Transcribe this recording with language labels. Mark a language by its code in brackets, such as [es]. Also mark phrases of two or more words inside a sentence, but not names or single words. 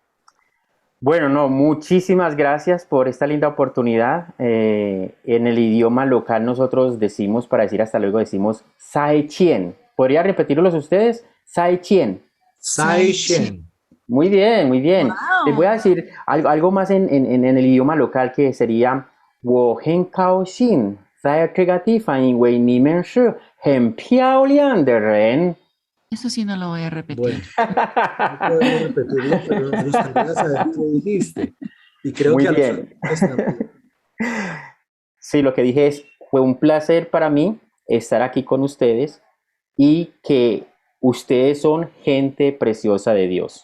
[es] Bueno, no, muchísimas gracias por esta linda oportunidad. En el idioma local nosotros decimos, para decir hasta luego, decimos [zh] 再见. [es] ¿Podría repetirlos ustedes? [zh] 再见. 再见. [es] Muy bien, muy bien. Wow. Les voy a decir algo más en el idioma local que sería [zh] 我很高兴在这个地方，因为你们是很漂亮的人。 [es] Eso sí no lo voy a repetir. Bueno, no podemos repetirlo, pero nos gustaría saber qué dijiste. Y creo Muy que a los bien. oyentes también. Sí, lo que dije es, fue un placer para mí estar aquí con ustedes y que ustedes son gente preciosa de Dios.